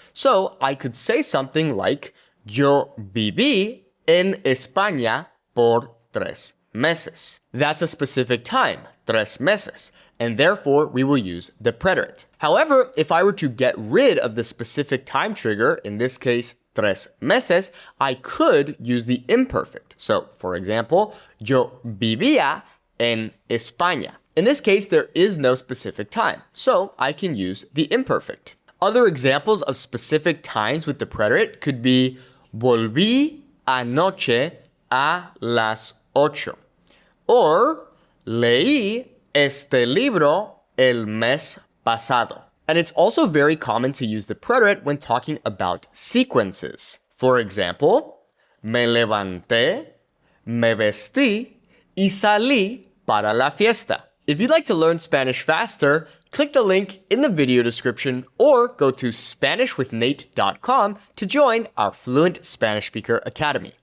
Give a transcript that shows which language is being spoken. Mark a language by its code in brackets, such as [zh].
[en] So I could say something like, [es] yo viví en España por 3 meses. [en] That's a specific time, [es] 3 meses, [en] and therefore we will use the preterite. However, if I were to get rid of the specific time trigger, in this case, [es] 3 meses, [en] I could use the imperfect. So, for example, [es] yo vivía en España. [en] In this case, there is no specific time, so I can use the imperfect. Other examples of specific times with the preterite could be [es] volví anoche a las ocho. Or, leí este libro el mes pasado. [en] And it's also very common to use the preterite when talking about sequences. For example, [es] me levanté, me vestí, y salí para la fiesta. [en] If you'd like to learn Spanish faster, click the link in the video description or go to SpanishWithNate.com to join our Fluent Spanish Speaker Academy.